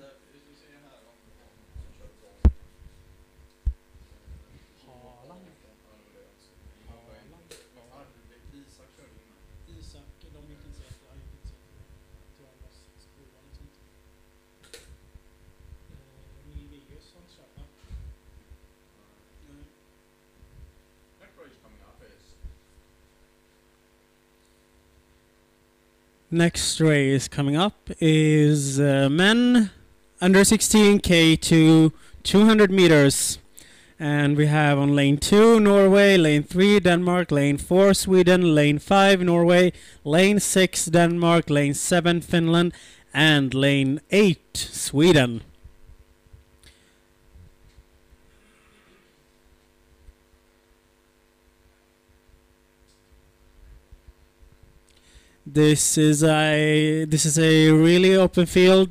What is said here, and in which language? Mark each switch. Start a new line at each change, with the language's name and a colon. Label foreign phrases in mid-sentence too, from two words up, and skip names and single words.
Swedish: Haaland. Isak, de gick inte så jättebra. Han gick inte så jättebra. Jag tror han var 6-7 eller något sånt. Milvius har inte kört, va? Nej.
English: Next race coming up is men under 16 K2 200 meters. And we have on lane 2 Norway, lane 3 Denmark, lane 4 Sweden, lane 5 Norway, lane 6 Denmark, lane 7 Finland, and lane 8 Sweden. This is a really open field.